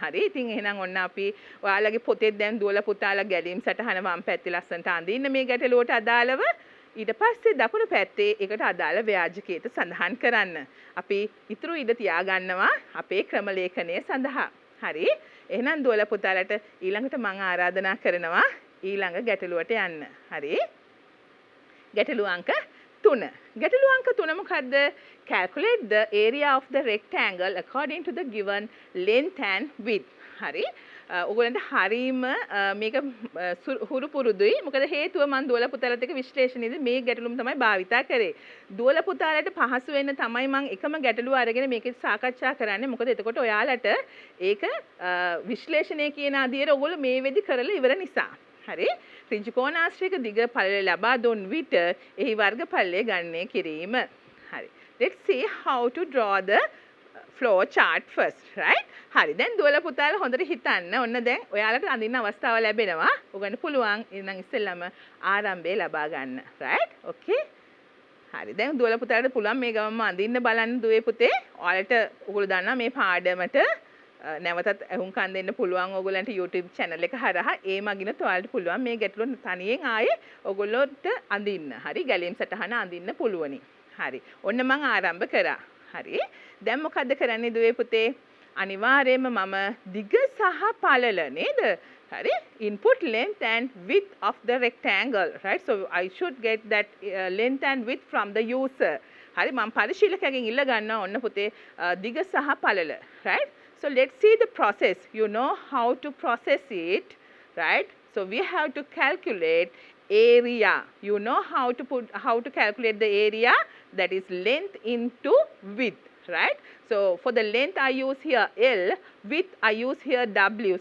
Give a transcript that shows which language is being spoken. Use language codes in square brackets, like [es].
[si] හරි ඉතින් එහෙනම් ඔන්න අපි ඔයාලගේ පොතේ දැන් දුවලා පුතාලා ගැලීම් සටහන වම් පැත්තේ ලස්සනට අඳින්න මේ ගැටලුවට අදාළව ඊට පස්සේ දකුණු පැත්තේ ඒකට අදාළ ව්‍යාජකේත සඳහන් කරන්න. අපි ඊටු ඉඳ තියාගන්නවා අපේ ක්‍රම ලේඛනය සඳහා. හරි එහෙනම් දුවලා පුතාලට ඊළඟට මම ආරාධනා කරනවා ඊළඟ ගැටලුවට යන්න. හරි ගැටලු අංක 3. ගැටලු අංක 3 මොකද්ද? [en] Calculate the area of the rectangle according to the given length and width. [si] හරි. ඔයගොල්ලන්ට හරීම මේක හුරු පුරුදුයි. මොකද හේතුව මම දුවලා පුතාලට එක විශ්ලේෂණයේදී මේ ගැටලුම තමයි භාවිතා කරේ. දුවලා පුතාලට පහසු වෙන්න තමයි මම එකම ගැටලුව අරගෙන මේකේ සාකච්ඡා කරන්නේ. මොකද එතකොට ඔයාලට ඒක විශ්ලේෂණය කියන අදියර ඔයගොල්ලෝ මේ වෙදි කරලා ඉවර නිසා. හරි ත්‍රිජ්‍යකෝණාශ්‍රයක දිග පළල ලබා දුන් විට එහි වර්ගඵලය ගණනය කිරීම. [en] හරි let's see how to draw the flow chart first, right? [si] හරි දැන් දුවලා පුතාලා හොඳට හිතන්න. ඔන්න දැන් ඔයාලට අඳින්න අවස්ථාව ලැබෙනවා. ඔයගොල්ලන්ට පුළුවන් ඉතින් ඉස්සෙල්ලාම ආරම්භය ලබා ගන්න. right? okay හරි දැන් දුවලා පුතාලට පුළුවන් මේ ගමම අඳින්න බලන්න දුවේ පුතේ. ඔයාලට ඔයගොල්ලෝ දන්නවා මේ පාඩමට නැවතත් අහුම්කම් දෙන්න පුළුවන් ඕගොල්ලන්ට YouTube channel එක හරහා ඒ මගිනුත් ඔයාලට පුළුවන් මේ ගැටලුව තනියෙන් ආයේ ඕගොල්ලොන්ට අඳින්න. හරි ගැලීම් සටහන අඳින්න පුළුවනි. හරි. ඔන්න මම ආරම්භ කරා. හරි. දැන් මොකද්ද කරන්නේ දුවේ පුතේ? අනිවාර්යයෙන්ම මම දිග සහ පළල නේද? හරි. [en] Input length and width of the rectangle, right? So I should get that length and width from the user. [si] හරි මම පරිශීලකගෙන් ඉල්ල ගන්නවා ඔන්න පුතේ දිග සහ පළල, right? [en] So let's see the process. You know how to process it, right? So we have to calculate area. You know how to calculate the area, that is length into width, right? So for the length I use here L, width I use here W.